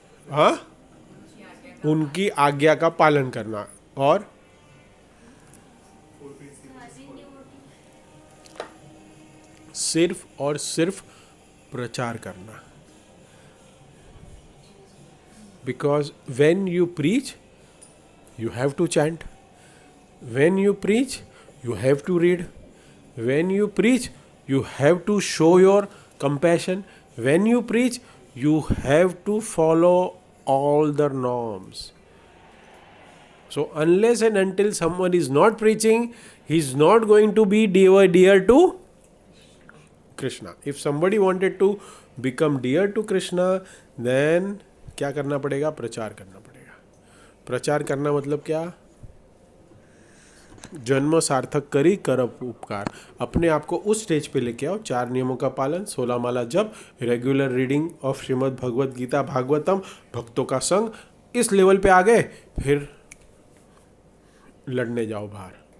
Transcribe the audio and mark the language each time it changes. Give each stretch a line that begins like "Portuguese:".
Hindi: हाँ, उनकी आज्ञा का पालन करना। और सिर्फ और सिर्फ प्रचार करना।
English: Because when you preach you have to chant, when you preach you have to read, when you preach you have to show your compassion, when you preach you have to follow all the norms. So unless and until someone is not preaching, he is not going to be dear to Krishna. If somebody wanted to become dear to Krishna, then
Hindi: क्या करना पड़ेगा? प्रचार करना पड़ेगा। प्रचार करना मतलब क्या?
Bangla: जन्म सार्थक करी करब उपकार।
Hindi: अपने आप को उस स्टेज पे लेके आओ, 4 नियमों का पालन, 16 माला जप, regular reading of Shrimad Bhagavad Gita, Bhagavatam, भक्तों का संग, इस लेवल पे आ गए, फिर लड़ने जाओ बाहर।